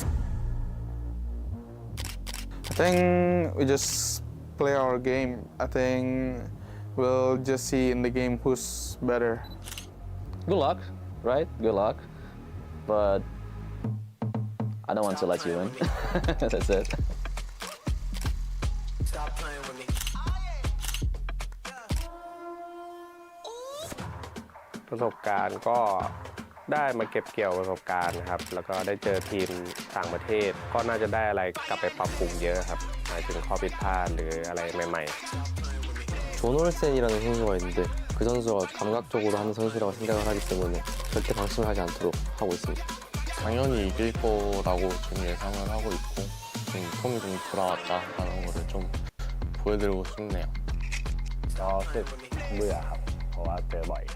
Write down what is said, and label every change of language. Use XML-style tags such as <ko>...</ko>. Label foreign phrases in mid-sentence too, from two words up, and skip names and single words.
<en>I think we just play our game. I think we'll just see in the game who's better. Good luck, right? Good luck. But I don't want to let you win. That's it. Stop playing with me.</en> <th>ประสบการณ์ก็ได้มาเก็บเกี่ยวประสบการณ์ครับแล้วก็ได้เจอทีมต่างประเทศก็น่าจะได้อะไรกลับไปปรับปรุงเยอะครับหมายถึงข้อผิดพลาดหรืออะไรใหม่ๆ</th> <ko>존올센이라는 선수가 있는데 그 선수가 감각적으로 하는 선수라고 생각을 하기 때문에 절대 방심을 하지 않도록 하고 있습니다. 당연히 이길 거라고 좀 예상을 하고 있고 폼이 좀 돌아왔다라는 거를 좀 보여드리고 싶네요.</ko> <th>ก็รู้สึกเบื่อครับเพราะว่าเจอบ่อย</th>